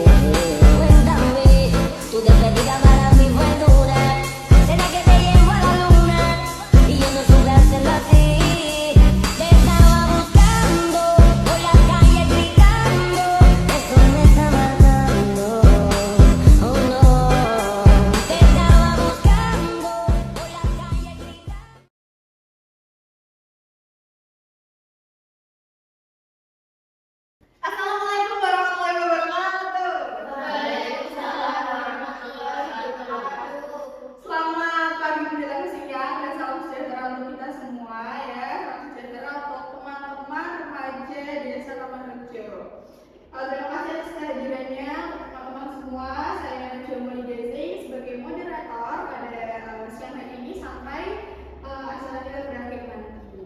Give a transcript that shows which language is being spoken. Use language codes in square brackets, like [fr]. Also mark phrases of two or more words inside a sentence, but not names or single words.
[es] Cuéntame, tu despedida para mí fue dura, será que te llevo a la luna y yo no supe hacerlo así. Te estaba buscando por la calle gritando, eso me está matando, oh no. Te estaba buscando por la calle gritando. [ar] السلام عليكم ورحمة الله وبركاته. وعليكم السلام ورحمة الله وبركاته. [id] Selamat pagi menjelang siang dan salam sejahtera untuk kita semua ya. Salam sejahtera untuk teman-teman remaja Desa Tamanrejo. Terima kasih atas kehadirannya untuk teman-teman semua. Saya Najwa Mulidesi sebagai moderator pada siang hari ini sampai acara kita berakhir nanti.